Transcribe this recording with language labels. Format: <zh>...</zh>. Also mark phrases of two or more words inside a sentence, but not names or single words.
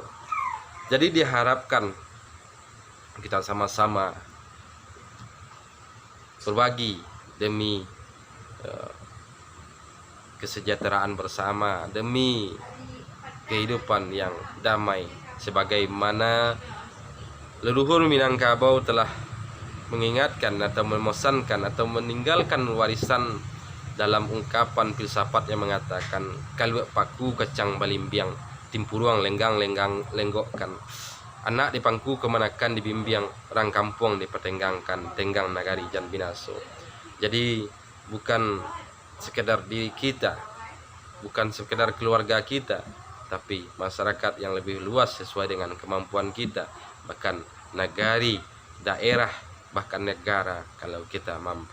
<id>Jadi diharapkan kita sama-sama berbagi demi kesejahteraan bersama, demi kehidupan yang damai, sebagaimana leluhur Minangkabau telah mengingatkan atau memesankan atau meninggalkan warisan dalam ungkapan filsafat yang mengatakan</id> <min>kalwe paku kacang balimbiang, timpuruang lenggang lenggokkan, anak di pangku kemanakan dibimbiang, orang kampung dipertenggangkan, tenggang nagari jan binaso.</min> <id>Jadi bukan sekedar diri kita, bukan sekedar keluarga kita, tapi masyarakat yang lebih luas sesuai dengan kemampuan kita, bahkan nagari, daerah, bahkan negara kalau kita mampu.</id>